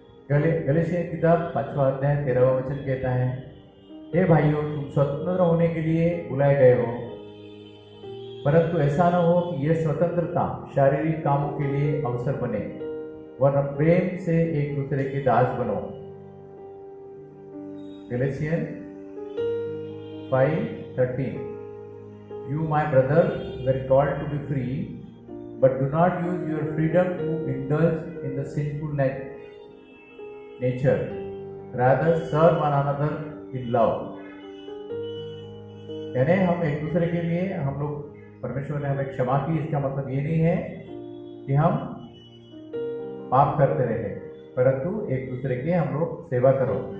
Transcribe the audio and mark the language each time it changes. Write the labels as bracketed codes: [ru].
[hi] गलातिया किताब 5वां अध्याय 13वां वचन कहता है, हे भाइयों, तुम स्वतंत्र होने के लिए बुलाए गए हो, परंतु ऐसा न हो कि यह स्वतंत्रता शारीरिक कामों के लिए अवसर बने, वरना प्रेम से एक दूसरे के दास बनो। [en] Galatians 5:13 You, my brother, were called to be free, but do not use your freedom to indulge in the sinful nature. Rather, serve one another in love. [hi] यानी हम एक दूसरे के लिए, हम लोग, परमेश्वर ने हमें क्षमा की, इसका मतलब ये नहीं है कि हम पाप करते रहे, परंतु एक दूसरे के हम लोग सेवा करो।